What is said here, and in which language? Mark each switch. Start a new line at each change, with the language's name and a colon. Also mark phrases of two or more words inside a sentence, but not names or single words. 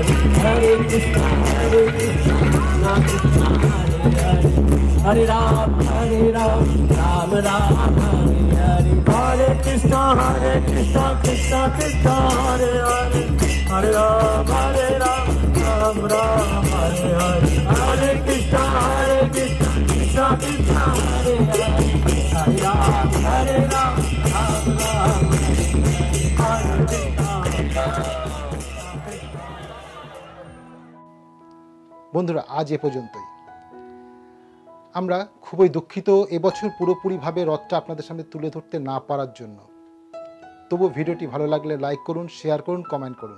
Sanskrit: Hare Krishna, Krishna Krishna, Hare Hare, Hare Ram, Ram Ram, Hare Hare, Hare Krishna, Krishna Krishna, Hare Hare, Hare Ram, Ram Ram, Hare Hare, Hare Krishna, Krishna Krishna, Hare Hare, Hare Ram, Ram Ram, Hare Krishna.
Bangla: বন্ধুরা, আজ এ পর্যন্তই। আমরা খুবই দুঃখিত এবছর পুরোপুরিভাবে রথটা আপনাদের সামনে তুলে ধরতে না পারার জন্য। তবু ভিডিওটি ভালো লাগলে লাইক করুন, শেয়ার করুন, কমেন্ট করুন।